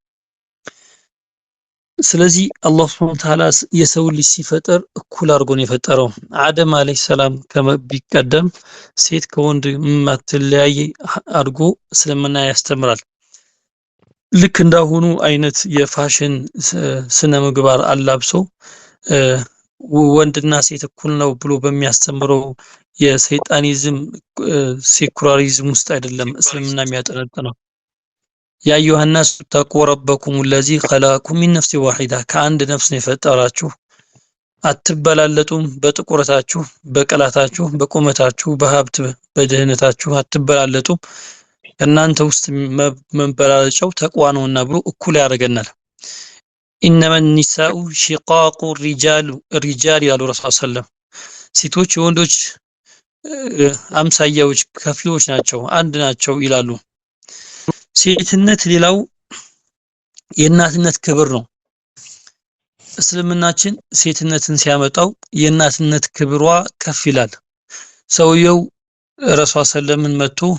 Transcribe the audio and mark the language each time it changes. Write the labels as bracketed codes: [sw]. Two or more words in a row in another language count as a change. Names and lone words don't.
[am] ስለዚህ አላህ [ar] سبحانه وتعالى [am] የሰው ልጅ ሲፈጠር እኩል አድርጎ ነው የፈጠረው። አደም [ar] عليه السلام [am] ከመቢቀደም ሴት ከወንድ ማትለያይ አድርጎ እስልምና ያስተምራል። ልክ እንዳሁኑ አይነት የፋሽን ስነ ምግባር አላብሶ ወንድና ሴት እኩል ነው ብሎ በሚያስተምረው የሰይጣኒዝም ሴኩላሪዝም ውስጥ አይደለም እስልምና የሚያጠነጥነው። [ar] يا يوحنس تقربكم الذي خلقكم من نفس واحده [am] ከአንድ ነፍስ ነው የፈጠራችሁ፣ አትበላለጡም፣ በጥቁረታችሁ፣ በቀላታችሁ፣ በቁመታችሁ፣ በሀብት በደህነታችሁ አትበላለጡም፣ እናንተ ውስጥ መበላለጫው ተቅዋ ነውና ብሎ እኩል ያደርገናል። ኢነመ [ar] النساء شقاق الرجال [am] ያሉ [ar] رسول صلى الله [am] ሴቶች የወንዶች አምሳያዎች ከፊሎች ናቸው፣ አንድ ናቸው ይላሉ። ሴትነት ሌላው የእናትነት ክብር ነው። እስልምናችን ሴትነትን ሲያመጣው የእናትነት ክብሯ ከፍ ይላል። ሰውየው ረሱል ሰለላምን መጥቶ